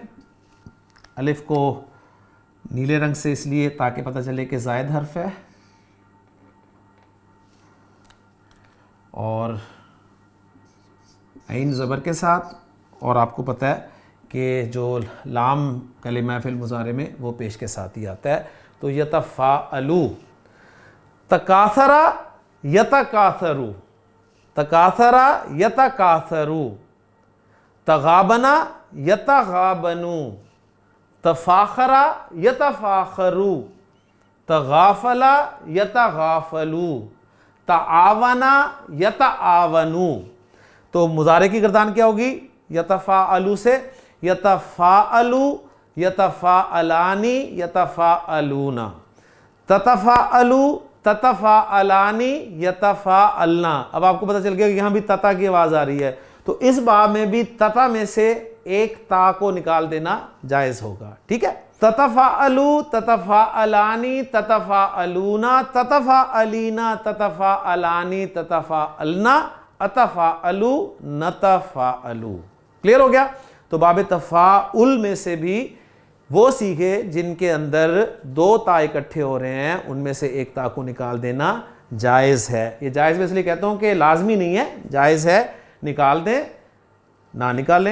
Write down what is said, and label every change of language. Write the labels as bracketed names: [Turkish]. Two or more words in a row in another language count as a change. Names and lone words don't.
[Urdu] الف کو نیلے رنگ سے اس لیے تاکہ پتہ چلے کہ زائد حرف ہے, اور عین زبر کے ساتھ, اور آپ کو پتہ ہے کہ جو لام کلمہ فعل مضارع میں وہ پیش کے ساتھ ہی آتا ہے. تو یتفاعلو. [Arabic] تکاثرا یتکاثرو, تکاثرا یتکاثرو. تغابنا یتغابنو. تفاخرا یتفاخرو. تغافلا یتغافلو. تعاونا یتعاونو. [Urdu] تو مضارع کی گردان کیا ہوگی, یتفاعلو سے [Arabic] یتفاعلو, یتفاعلانی, یتفاعلون. تتفاعلو, تتفاعلانی, یتفاعلنا. [Urdu] اب آپ کو پتہ چل گیا کہ یہاں بھی تتا کی آواز آ رہی ہے, تو اس باب میں بھی تتا میں سے ایک تا کو نکال دینا جائز ہوگا, ٹھیک ہے. [Arabic] تتفاعلو, تتفاعلانی, تتفاعلون, تتفاعلینا, تتفاعلانی, تتفاعلنا, اتفاعلو, نتفاعلو. [Urdu] کلیئر ہو گیا. تو باب تفاعل میں سے بھی وہ سیکھے جن کے اندر 2 تا اکٹھے ہو رہے ہیں, ان میں سے ایک تا کو نکال دینا جائز ہے. یہ جائز میں اس لیے کہتا ہوں کہ لازمی نہیں ہے, جائز ہے, نکال دیں نہ نکالیں.